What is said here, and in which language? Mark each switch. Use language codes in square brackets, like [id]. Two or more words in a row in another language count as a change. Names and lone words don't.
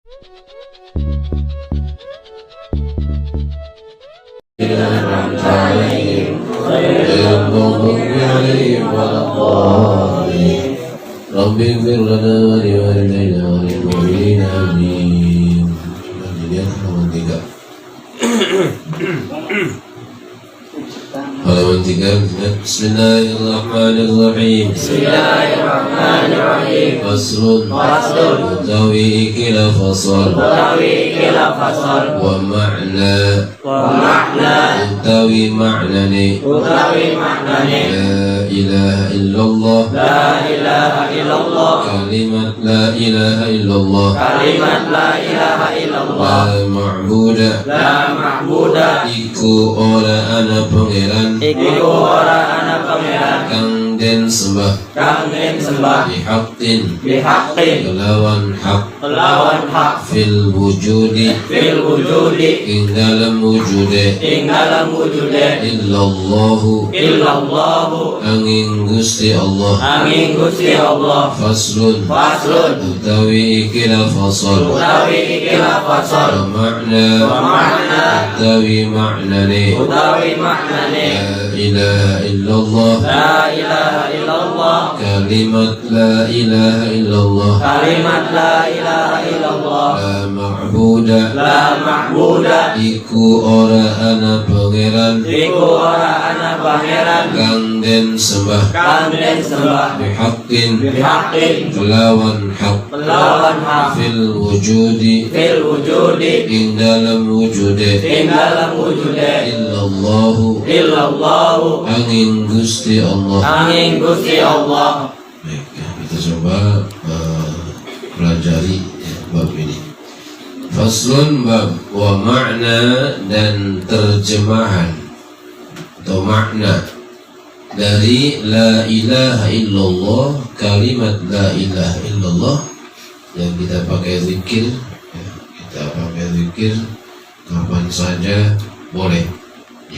[ar] ربي اغفر لنا ولوالدينا وللمؤمنين آمين. [id] Dilihat halaman 3. Halaman 3. [ar] بسم الله الرحمن الرحيم. بسم الله الرحمن الرحيم. [jv] Faslun. Utawi ikilah fasal. [ar] ومعنى. [jv] Utawi maknane. [ar] لا إله إلا الله. Kalimat لا إله إلا الله. لا معبود. [jv] Iku ora ana pangeran. Kang den sembah. Bihaqqin. Kelawan hak. [ar] في الوجود. [jv] Ing dalam wujude. Illallahu. Angin Gusti Allah. Faslun. Utawi ikilah fasal. [ar] ومعنى. [jv] Utawi maknane. [ar] لا إله إلا الله. Kalimat لا إله إلا الله. لا معبود. [jv] Iku ora ana pangeran. Kang den sembah. Bihaqqin. Kelawan hak. [ar] في الوجود. [jv] Ing dalam wujude. Illallahu. Angin Gusti Allah. [id] Baik, kita coba pelajari bab ini. Faslun bab wa makna dan terjemahan atau makna dari [ar] لا إله إلا الله, [id] kalimat [ar] لا إله إلا الله [id] yang kita pakai zikir, kapan saja boleh, ya.